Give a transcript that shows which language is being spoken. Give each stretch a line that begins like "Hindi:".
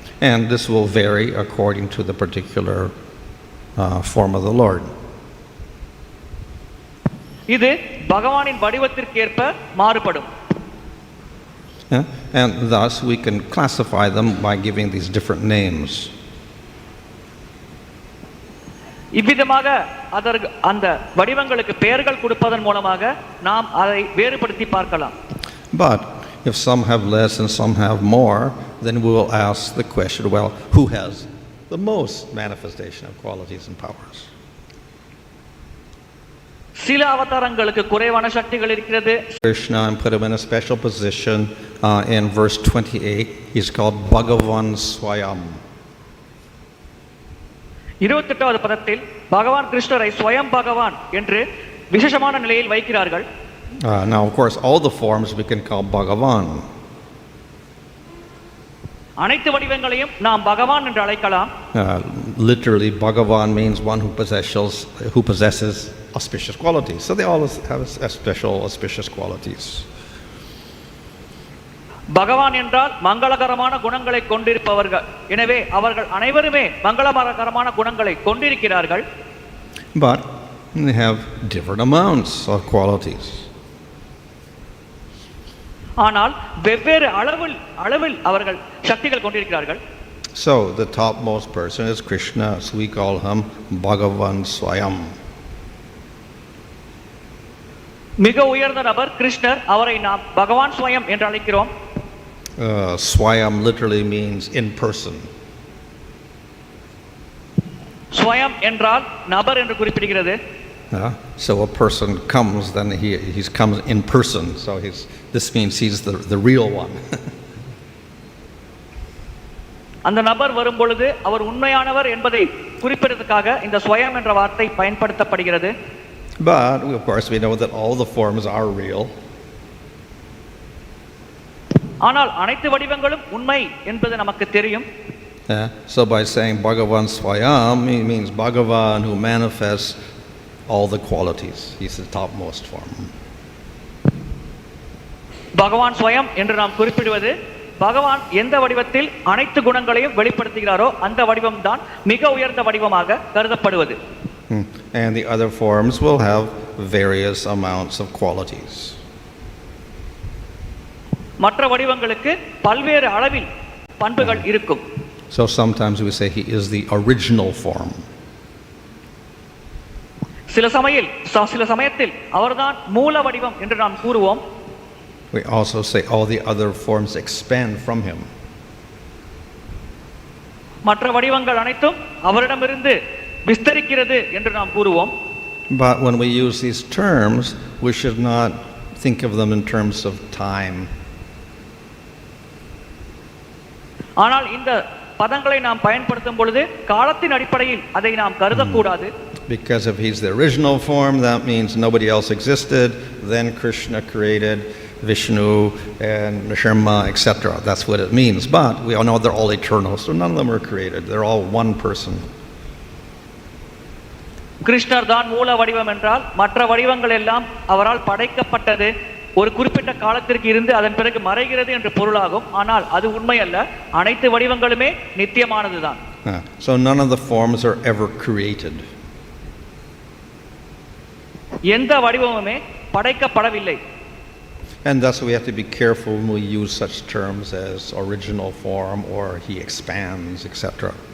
English: And this will vary according to the particular form of the Lord.
Tamil: இது பகவானின் வடிவத்திற்கேற்ப மாறுபடும்.
English: And thus we can classify them by giving these different names.
Tamil: இவ்விதமாக அந்த வடிவங்களுக்கு பெயர்கள் கொடுப்பதன் மூலமாக நாம் அதை வேறுபடுத்தி பார்க்கலாம்.
English: But if some have less and some have more, then we will ask the question, well, who has the most manifestation of qualities and powers?
Tamil: சில அவதாரங்களுக்கு குறைவான சக்திகள் இருக்கிறது.
English: Krishna, and put him in a special position in verse 28. He's called Bhagavan Swayam.
Tamil: 28வது பதத்தில் பகவான் கிருஷ்ணரை ஸ்வயம் பகவான் என்று விசேஷமான நிலையில் வைக்கிறார்கள்.
English: Now, of course, all the forms we can call Bhagavan.
Tamil: அனைத்து வடிவங்களையும் நாம் பகவான் என்று அழைக்கலாம்.
English: Literally, Bhagavan means one who possesses auspicious qualities. So they all have special auspicious qualities.
Tamil: பகவான் என்றால் மங்களகரமான குணங்களை கொண்டிருப்பவர்கள். எனவே அவர்கள் அனைவருமே மங்களகரமான குணங்களை கொண்டிருக்கிறார்கள்.
English: But they have different amounts of qualities.
Tamil: ஆனால் வெவ்வேறு அளவில் அவர்கள் சக்திகள் கொண்டிருக்கிறார்கள்.
English: So the topmost person is Krishna, so we call him Bhagavan Swayam.
Tamil: மிக உயர்ந்த நபர் கிருஷ்ணர், அவரை நாம் பகவான் ஸ்வயம் என்று அழைக்கிறோம்.
English: Swayam literally means in person.
Tamil: ஸ்வயம் என்றால் நபர் என்று குறிப்பிடுகிறது.
English: So a person comes, then he comes in person. So this means he's the real one.
Tamil: அந்த நபர் வரும் பொழுது அவர் உண்மையானவர் என்பதை குறிப்பிடுவதற்காக இந்த ஸ்வயம் என்ற வார்த்தை பயன்படுத்தப்படுகிறது.
English: But of course we know that all the forms are real.
Tamil: ஆனால் அனைத்து வடிவங்களும் உண்மை என்பது நமக்கு தெரியும்.
English: So by saying Bhagavan Swayam, he means Bhagavan who manifests all the qualities. He's the topmost form.
Tamil: பகவான் ஸ்வயம் என்று நாம் குறிப்பிடுவது பகவான் எந்த வடிவத்தில் அனைத்து குணங்களையும் வெளிப்படுத்துகிறாரோ அந்த வடிவம் தான் மிக உயர்ந்த வடிவமாக கருதப்படுவது.
English: And the other forms will have various amounts of qualities.
Tamil: மற்ற வடிவங்களுக்கு பல்வேறு அளவில் பண்புகள் இருக்கும்.
English: So sometimes we say he is the original form.
Tamil: சில சமயத்தில் அவர்தான் மூல வடிவம் என்று நாம் கூறுவோம்.
English: We also say all the other forms expand from him.
Tamil: மற்ற வடிவங்கள் அனைத்தும் அவரிடமிருந்து விஸ்தரிக்கிறது என்று நாம் கூறுவோம்.
English: But when we use these terms, we should not think of them in terms of time.
Tamil: ஆனால் இந்த பதங்களை நாம் பயன்படுத்தும் பொழுது காலத்தின் அடிப்படையில் அதை நாம் கருதக்கூடாது.
English: Because if he's the original form, that means nobody else existed. Then Krishna created Vishnu and Nrsimha, etc. That's what it means. But we all know they're all eternal, so none of them are created. They're all one person.
Tamil: கிருஷ்ணர் தான் மூல வடிவம் என்றால் மற்ற வடிவங்கள் எல்லாம் அவரால் படைக்கப்பட்டது, ஒரு குறிப்பிட்ட காலத்திற்கு இருந்து அதன் பிறகு மறைகிறது என்று பொருளாகும். ஆனால் அது உண்மை அல்ல. அனைத்து வடிவங்களுமே நித்தியமானதுதான்.
English: So none of the forms are ever created.
Tamil: எந்த வடிவமுமே படைக்கப்படவில்லை.
English: And thus we have to be careful when we use such terms as original form or he expands, etc.